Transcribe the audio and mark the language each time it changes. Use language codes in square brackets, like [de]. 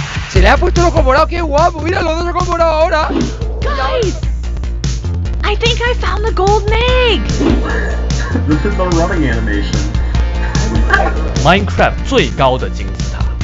[es] Se le ha puesto el ojo morado, qué guapo. Mira los dos ojos morados ahora. [en] Guys! I think I found the golden egg! This is the running animation. [zh] Minecraft 最高的金字塔。